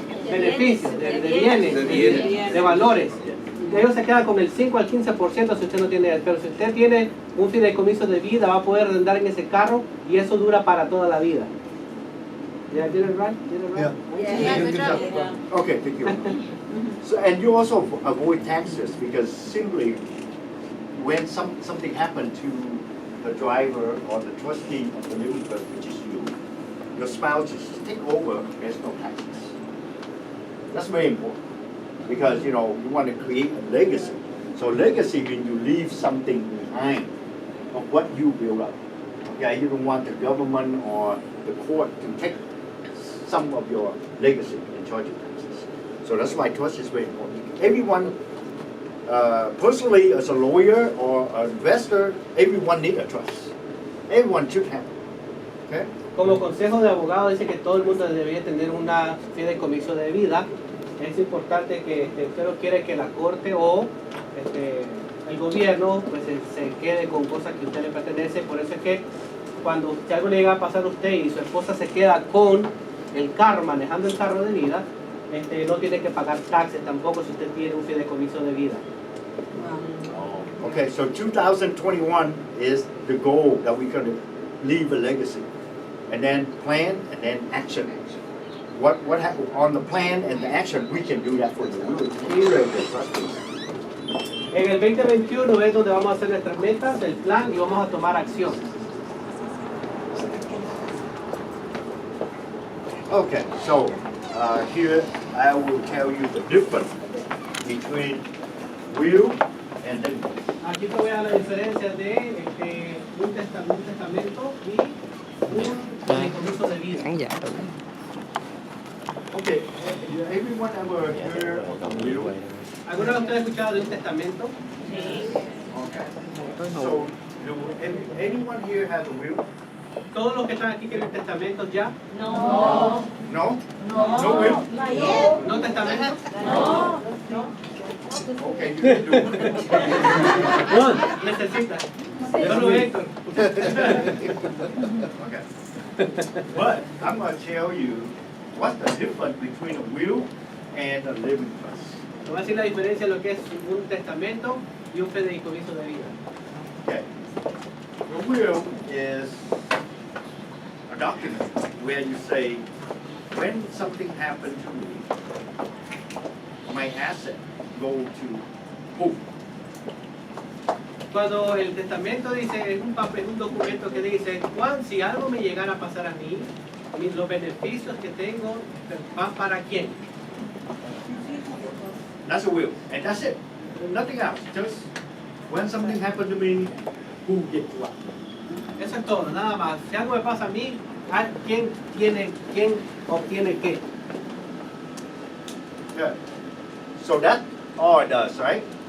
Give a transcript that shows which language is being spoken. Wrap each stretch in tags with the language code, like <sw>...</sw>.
<es>Beneficios, de bienes, de valores. Ellos se quedan con el 5 al 15% si usted no tiene, pero si usted tiene un fideicomiso de vida va a poder andar en ese carro y eso dura para toda la vida.</es> <en>Yeah, did it right? Yeah. Okay, thank you. So, and you also avoid taxes because simply when something happened to the driver or the trustee of the living trust, which is you, your spouse just take over, there's no taxes. That's very important because, you know, you want to create a legacy. So legacy means you leave something behind of what you build up. Okay, you don't want the government or the court to take some of your legacy and charge you taxes. So that's why trust is very important. Everyone, personally as a lawyer or an investor, everyone needs a trust. Everyone should have it. Okay?</en> <es>Como consejo de abogado dice que todo el mundo debería tener una fideicomiso de vida. Es importante que usted no quiere que la corte o el gobierno pues se quede con cosas que a usted le pertenece. Por eso es que cuando si algo le llega a pasar a usted y su esposa se queda con el carro, manejando el carro de vida, no tiene que pagar taxes tampoco si usted tiene un fideicomiso de vida.</es> <en>Okay, so 2021 is the goal that we're going to leave a legacy. And then plan and then action. What on the plan and the action, we can do that for you. We will tailor the trust.</en> <es>En el 2021 es donde vamos a hacer nuestras metas, el plan y vamos a tomar acción.</es> <en>Okay, so here I will tell you the difference between will and living.</en> <es>Aquí te voy a dar la diferencia de un testamento y un fideicomiso de vida.</es> <en>Okay, everyone ever heard of a will?</en> <es>¿Alguna vez usted ha escuchado de un testamento?</es> <en>Okay. So, anyone here have a will?</en> <es>¿Todos los que están aquí tienen testamentos ya?</es> <en>No? No will?</en> <es>¿No testamentos?</es> <en>Okay, you can do it.</en> <es>Necesita. Solo Héctor.</es> <en>Okay. But I'm going to tell you what's the difference between a will and a living trust.</en> <es>Te voy a decir la diferencia de lo que es un testamento y un fideicomiso de vida.</es> <en>Okay. The will is a document where you say, when something happened to me, my asset go to who?</en> <es>Cuando el testamento dice, es un papel, un documento que dice, si algo me llegara a pasar a mí, los beneficios que tengo van para quién.</es> <en>That's a will, and that's it. Nothing else. Just when something happened to me, who gets what?</en> <es>Eso es todo, nada más. Si algo me pasa a mí, ¿quién obtiene qué?</es> <en>Good. So that's all it does, right?</en>